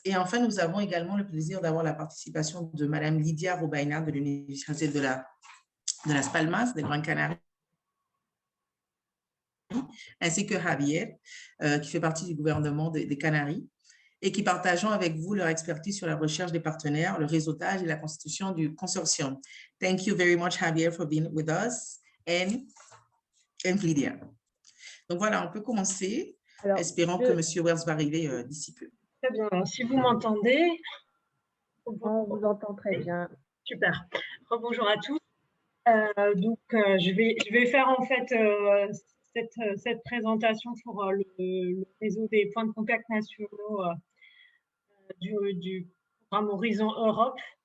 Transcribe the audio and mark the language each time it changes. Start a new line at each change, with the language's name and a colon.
French: Et enfin, nous avons également le plaisir d'avoir la participation de Mme Lydia Robaina de l'Université de Las Palmas, des Grandes Canaries, ainsi que Javier, qui fait partie du gouvernement des Canaries, et qui partageons avec vous leur expertise sur la recherche des partenaires, le réseautage et la constitution du consortium.
English: Thank you very much, Javier, for being with us, and Lydia.
French: Donc voilà, on peut commencer, espérant que M. Wells va arriver d'ici peu. Très bien. Si vous m'entendez, on vous entend très bien. Super. Bonjour à tous. Je vais faire en fait cette présentation pour le réseau des points de contact nationaux du programme Horizon Europe.